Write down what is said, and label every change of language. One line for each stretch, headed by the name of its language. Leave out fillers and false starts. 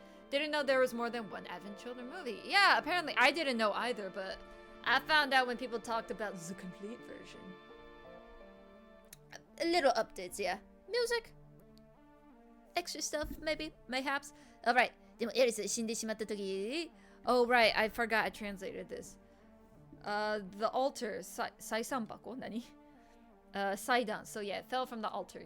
English: Didn't know there was more than one Advent Children movie. Yeah, apparently I didn't know either, but I found out when people talked about the complete version. A little updates, yeah. Music. Extra stuff, maybe, mayhaps. Alright.
Japanese: でも、エリス死んでしまった時...
English: Oh, right. I forgot I translated this. The altar.
Japanese: 祭壇箱?何?祭壇.
English: So yeah, it fell from the altar.